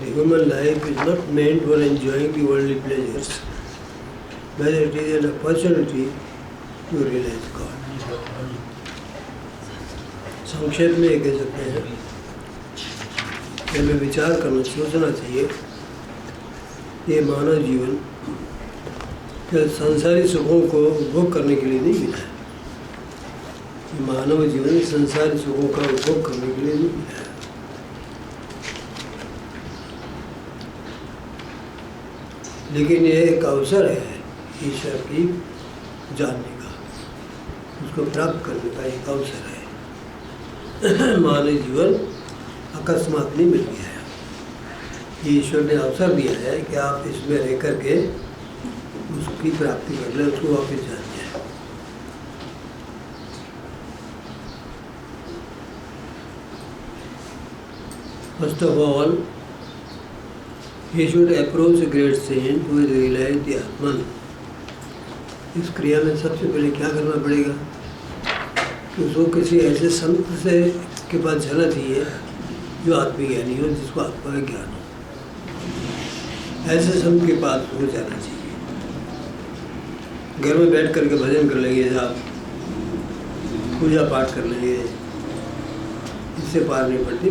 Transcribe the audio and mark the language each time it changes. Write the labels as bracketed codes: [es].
[en] human life is not meant for enjoying the worldly pleasures, but it is an opportunity to realize God. [hi] संक्षेप में ये कह सकते हैं कि हमें विचार करना सोचना चाहिए ये मानव जीवन केवल संसारी सुखों को उपभोग करने के लिए नहीं मिला है। मानव जीवन संसारी सुखों का उपभोग करने के लिए नहीं मिला है। लेकिन यह एक अवसर है ईश्वर की जानने का, उसको प्राप्त करने का एक अवसर है। मानव जीवन अकस्मात नहीं मिल गया है। ईश्वर ने अवसर दिया है कि आप इसमें रह करके उसकी प्राप्ति कर लें, उसको वापस जान जाए। [en] First of all he should approach a great saint who will realize the Atman. [hi] इस क्रिया में सबसे पहले क्या करना पड़ेगा कि उसको किसी ऐसे संत से के पास जाना चाहिए जो आत्मज्ञानी हो, जिसको आत्मा का ज्ञान हो। ऐसे संत के पास हो जाना चाहिए। घर में बैठ करके भजन कर लेंगे आप, पूजा पाठ कर लेंगे, इससे पार नहीं पड़ती।